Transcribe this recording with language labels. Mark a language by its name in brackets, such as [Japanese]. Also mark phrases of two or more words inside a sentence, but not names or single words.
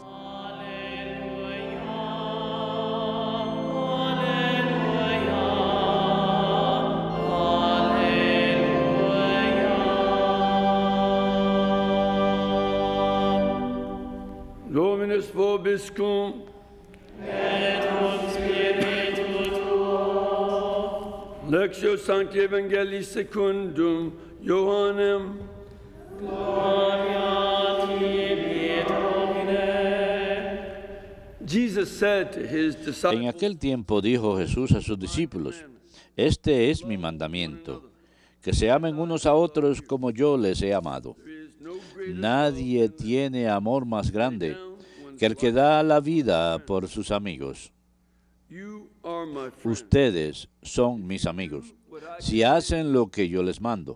[Latin] Dominus vobiscum. Lectio Sancti Evangelii secundum Johannem. Gloria tibi, Domine. [English] Jesus said to his disciples, [Spanish] En aquel tiempo dijo Jesús a sus discípulos, este es mi mandamiento, que se amen unos a otros como yo les he amado. Nadie tiene amor más grande que el que da la vida por sus amigos. Ustedes son mis amigos, si hacen lo que yo les mando.